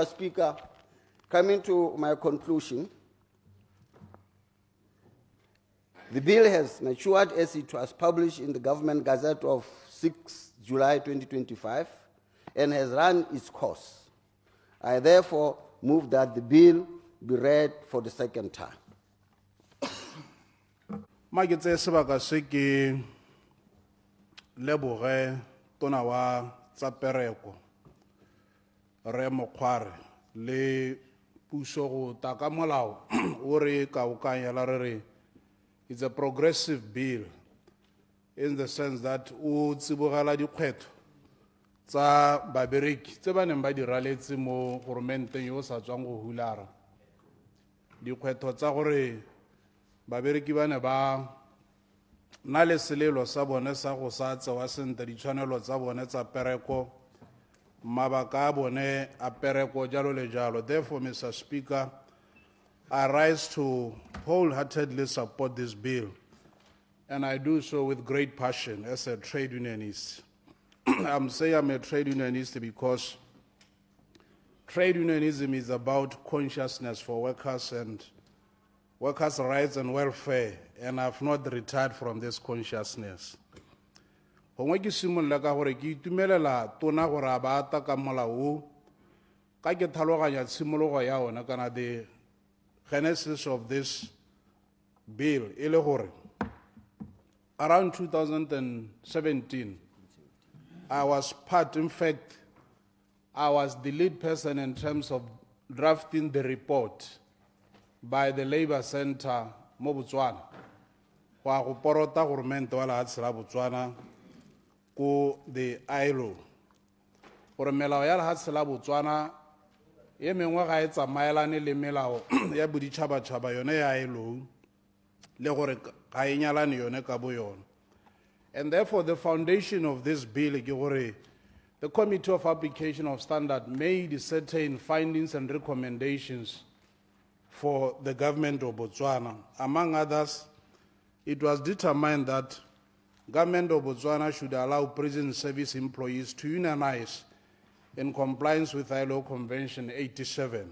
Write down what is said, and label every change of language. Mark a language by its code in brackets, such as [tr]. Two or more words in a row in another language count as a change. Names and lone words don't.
[en] Speaker, coming to my conclusion, the bill has matured as it was published in the Government Gazette of 6 July 2025 and has run its course. I therefore move that the bill be read for the second time. [tn] Magetse sebaka se ke leboge tona wa tsa pereko re Mokgware le puso go taka molao o re kaokanyela re re [en] it's a progressive bill in the sense that [tn] o tsibogela dikgwetho tsa babereki tse ba neng ba di raletse mo goromenteng yo o sa tswang go hulara dikgwetho tsa gore babereki ba ne ba na le selelo sa bone sa go sa tsewa sentle ditshwanelo tsa bone tsa pereko mabaka a bone a pereko jalo le jalo. [en] Therefore, Mr. Speaker, I rise to wholeheartedly support this bill, and I do so with great passion as a trade unionist. I'm saying I'm a trade unionist because trade unionism is about consciousness for workers and workers' rights and welfare, and I've not retired from this consciousness. [tn] Gongwe ke simolola ka gore ke itumelela tona gore a ba ata ka molao ka ke tlhaloganya tshimologo ya ona kana [en] the genesis of this bill [tn] e le gore [en] around 2017 I was part, in fact I was the lead person in terms of drafting the report by the Labour Center [tn] mo Botswana go go porota government wa lefatshe la Botswana ko the ILO gore melao ya lefatshe la Botswana ye mengwe ga e tsamaelane le melao ya boditšhabatšhaba yone ya ILO le gore ga e nyalane yone ka bo yone. [en] And therefore the foundation of this bill [tn] ke gore [en] the Committee of Application of Standard made certain findings and recommendations for the government of Botswana. Among others, it was determined that government of Botswana should allow prison service employees to unionize in compliance with ILO Convention 87.